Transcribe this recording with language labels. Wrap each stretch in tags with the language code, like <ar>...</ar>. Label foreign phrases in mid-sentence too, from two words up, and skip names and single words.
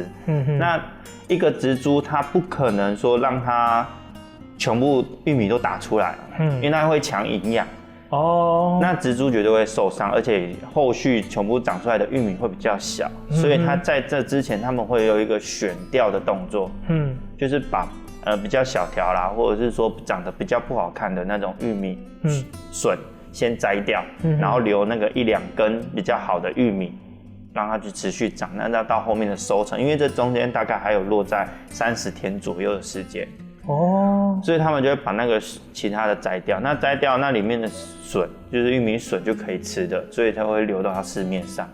<zh>那一個植株它不可能說讓它全部玉米都打出來，因為它會搶營養。那植株絕對會受傷，而且後續全部長出來的玉米會比較小，所以它在這之前他們會有一個選調的動作，就是把比較小條啦，或者是說長得比較不好看的那種玉米筍先摘掉，然後留那個1-2根比較好的玉米， 让它去持续长，那到后面的收成，因为这中间大概还有落在30天左右的时间。哦，所以他们就会把那个其他的摘掉，那摘掉那里面的笋，就是玉米笋就可以吃的，所以才会流到市面上。</zh>